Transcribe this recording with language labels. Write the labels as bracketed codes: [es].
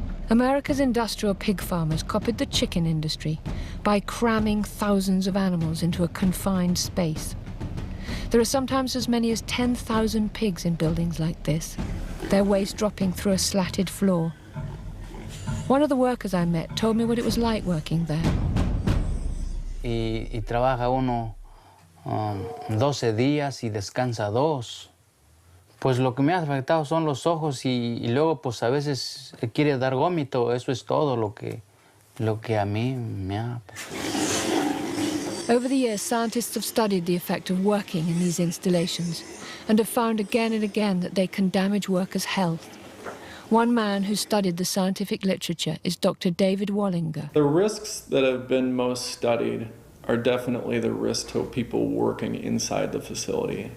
[en] America's industrial pig farmers copied the chicken industry by cramming thousands of animals into a confined space. There are sometimes as many as 10,000 pigs in buildings like this, their waste dropping through a slatted floor. One of the workers I met told me what it was like working there. [es] Y trabaja uno 12 días y descansa 2. Pues lo que me ha afectado son los ojos y luego pues a veces quiere dar vómito. Eso es todo lo que a mí me ha... [en] Over the years, scientists have studied the effect of working in these installations and have found again and again that they can damage workers' health. One man who studied the scientific literature is Dr. David Wallinger. The risks that have been most studied are definitely the risk to people working inside the facility.